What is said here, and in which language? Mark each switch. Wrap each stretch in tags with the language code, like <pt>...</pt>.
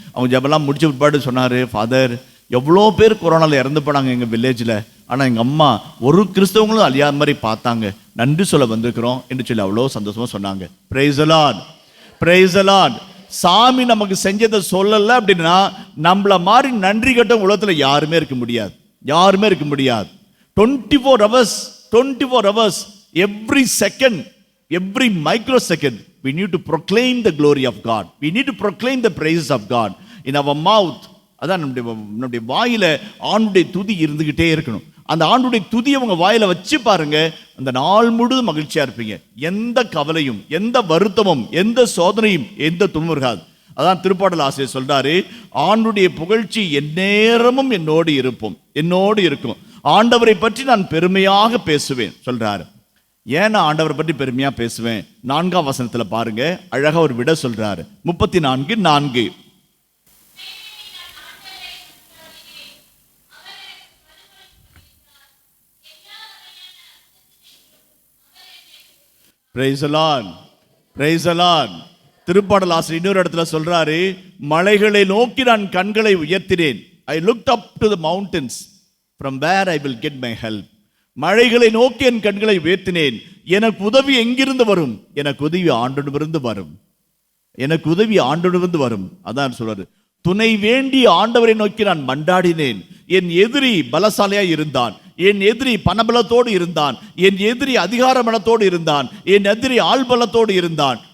<ta>அவங்க ஜபெல்லாம் முடிச்ச பிற்பாடு சொன்னார், ஃபாதர் எவ்வளோ பேர் கொரோனாவில் இறந்து போனாங்க எங்கள் வில்லேஜில், ஆனால் எங்கள் அம்மா ஒரு கிறிஸ்தவங்களும் அழியாத மாதிரி பார்த்தாங்க, நன்றி சொல்ல வந்திருக்கிறோம் என்று சொல்லி அவ்வளோ சந்தோஷமாக சொன்னாங்க.</ta> <en>Praise the Lord. Praise the Lord.</en> <ta>சாமி நமக்கு செஞ்சதை சொல்லலை அப்படின்னா நம்மள மாதிரி நன்றி கட்ட உலகத்தில் யாருமே இருக்க முடியாது, யாருமே இருக்க முடியாது.</ta> <en>24 hours every second, every microsecond we need to proclaim the glory of God. We need to proclaim the praises of God in our mouth.</en> <ta>அதான் நம்முடைய வாயில ஆண்டுடைய துதி இருந்துகிட்டே இருக்கணும். அந்த ஆண்டுடைய துதியை உங்க வாயில வச்சு பாருங்க, அந்த நாள் முழுவதும் மகிழ்ச்சியா இருப்பீங்க. எந்த கவலையும் எந்த வருத்தமும் எந்த சோதனையும் எந்த துன்பம் இருக்காது. அதான் திருப்பாடல் ஆசிரியர் சொல்றாரு, ஆண்டுடைய புகழ்ச்சி எந்நேரமும் என்னோடு இருக்கும், ஆண்டவரை பற்றி நான் பெருமையாக பேசுவேன் சொல்றாரு. ஏன் நான் ஆண்டவரை பற்றி பெருமையா பேசுவேன்? 4ஆம் வசனத்துல பாருங்க, அழகா ஒரு விட சொல்றாரு.</ta> <en>34:4 Praise the Lord. Praise the Lord.</en> <ta>திருப்பாடல் ஆசிரியர் இன்னொரு இடத்துல சொல்றாரு, மலைகளை நோக்கி நான் கண்களை உயர்த்தினேன்.</ta> <en>I looked up to the mountains from where I will get my help.</en> <ta>மழைகளை நோக்கி என் கண்களை உயர்த்தினேன். எனக்கு உதவி எங்கிருந்து வரும்? எனக்கு உதவி ஆண்டவரிடமிருந்து வரும். எனக்கு உதவி ஆண்டவரிடமிருந்து வரும். அதான் சொல்றாரு, துணை வேண்டி ஆண்டவரை நோக்கி நான் மண்டாடினேன். என் எதிரி பலசாலியாய் இருந்தான், என் எதிரி பணபலத்தோடு இருந்தான், என் எதிரி அதிகார பலத்தோடு இருந்தான், என் எதிரி ஆள்பலத்தோடு இருந்தான்.</ta>